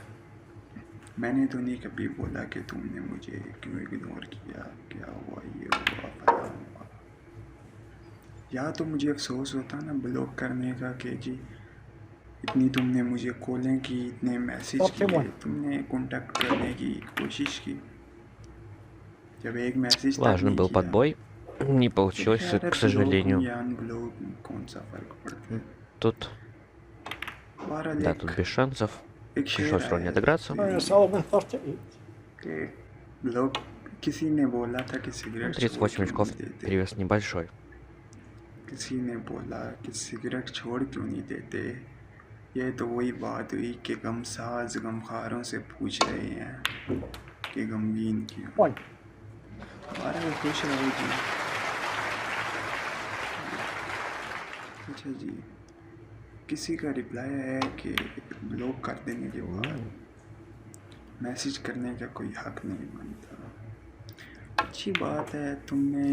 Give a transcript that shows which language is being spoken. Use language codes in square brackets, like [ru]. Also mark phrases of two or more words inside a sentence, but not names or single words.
[ur] میں نے تو نہیں کبھی بولا کہ تم نے مجھے کیوں اگنور کیا، کیا ہوا، یہ ہوا، فلاں ہوا. یا تو مجھے افسوس ہوتا نا بلاک کرنے کا کہ جی اتنی تم نے مجھے کالیں کی، اتنے میسج کیے، تم نے کانٹیکٹ کرنے کی کوشش کی، جب ایک میسج تک [ru] Важный [ur] نہیں [ru] был [ur] کیا، [ru] подбой. Не [ur] پھر [ru] получилось, [ur] خیر ہے [ru] к [ur] بلاک ہوں [ru] сожалению. [ur] یا ان بلاک ہوں، کون سا فرق پڑتا ہے. [ru] Тут, [ur] بہرحال [ru] да, тут без шансов. [ur] ایک شعر [ru] Пришлось ровно [ur] آیا [ru] отыграться. Ronnie Sullivan, 38. [ur] کہ لوگ کسی نے بولا تھا کہ سگریٹ چھوڑ [ru] 38 [ur] کیوں [ru] очков, [ur] نہیں دیتے [ru] перевес небольшой. [ur] کسی نے بولا کہ سگریٹ چھوڑ کیوں نہیں دیتے یہ تو وہی بات ہوئی کہ غم ساز غمخواروں سے پوچھ رہے ہیں کہ غمگین کیوں 1. ہمارا خوش رہو جی اچھا جی کسی کا رپلائی ہے کہ بلاک کر دینے کے بعد میسج کرنے کا کوئی حق نہیں بنتا اچھی بات ہے تم نے